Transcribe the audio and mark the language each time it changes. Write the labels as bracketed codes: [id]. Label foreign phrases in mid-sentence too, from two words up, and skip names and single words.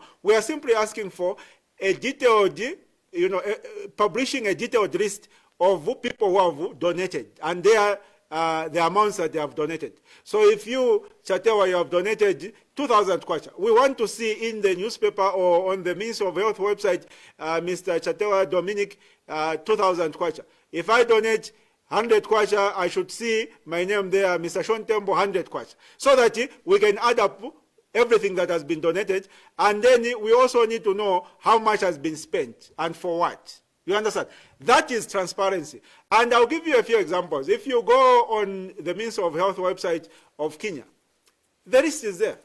[en] We are simply asking for a detailed, publishing a detailed list of people who have donated and the amounts that they have donated. So if you, Chatewa, you have donated 2,000 kwacha, we want to see in the newspaper or on the Ministry of Health website, Mr. Chatewa Dominic, 2,000 kwacha. If I donate 100 kwacha, I should see my name there, Mr. Enock Tembo, 100 kwacha, so that we can add up everything that has been donated, and then we also need to know how much has been spent and for what. You understand? That is transparency. And I'll give you a few examples. If you go on the Ministry of Health website of Kenya, the list is there.